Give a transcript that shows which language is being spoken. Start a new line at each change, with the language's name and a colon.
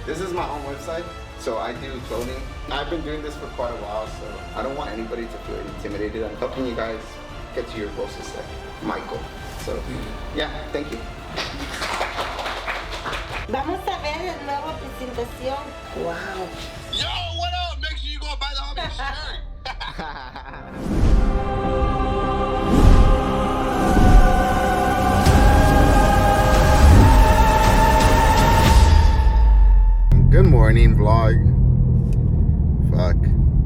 English: This is my own website, so I do clothing. I've been doing this for quite a while, so I don't want anybody to feel intimidated. I'm helping you guys get to your goals is like my goal. So yeah, thank you.
Spanish: Vamos a ver la nueva presentación.
English: Wow. Yo, what up? Make sure you go buy the homie shirt. Good morning, vlog. Fuck.